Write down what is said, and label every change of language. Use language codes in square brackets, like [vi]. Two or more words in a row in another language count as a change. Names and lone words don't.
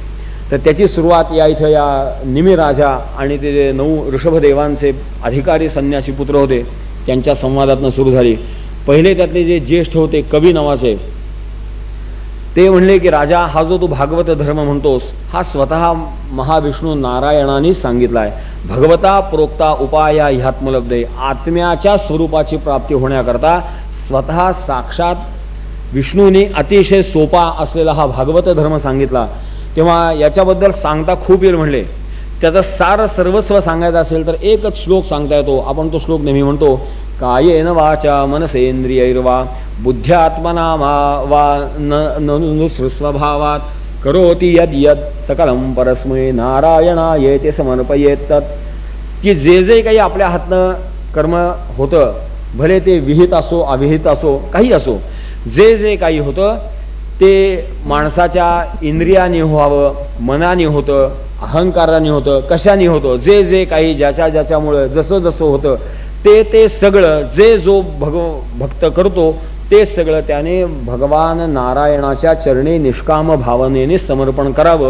[mr] तर त्याची सुरुवात या इथं या निमिराजा आणि ते जे 9 ऋषभदेवांचे अधिकारी संन्यासी पुत्र होते त्यांच्या संवादातनं सुरू झाली. पहिले त्यातले जे ज्येष्ठ होते कवी नावाचे, ते म्हणले की राजा, हा जो तू भागवत धर्म म्हणतोस हा स्वतः महाविष्णू नारायणाने सांगितला आहे. [sa] भगवता प्रोक्ता उपाया ह्यात्मलब्धे, [mr] आत्म्याच्या स्वरूपाची प्राप्ती होण्याकरता स्वतः साक्षात विष्णूने अतिशय सोपा असलेला हा भागवत धर्म सांगितला. तेव्हा याच्याबद्दल सांगता खूप येईल म्हणले. त्याचं सार सर्वस्व सांगायचं असेल तर एकच श्लोक सांगता येतो. आपण तो श्लोक नेहमी म्हणतो, [sa] कायेन वाचा मनसेंद्रियैर्वा बुद्ध्यात्मना वा नुसृस्वभावात करोति यद यद सकलम परस्मै नारायणायेति समर्पयेत. [mr] की जे जे काही आपल्या हातनं कर्म होतं, भले ते विहित असो अविहित असो काही असो, जे जे काही होतं ते माणसाच्या इंद्रियाने व्हावं, मनाने होतं, अहंकाराने होतं, कशाने होतं, जे जे काही ज्याच्यामुळं जसं जसं होतं ते सगळं जे जो भक्त करतो ते सगळं त्याने भगवान नारायणाच्या चरणी निष्काम भावनेने समर्पण करावं.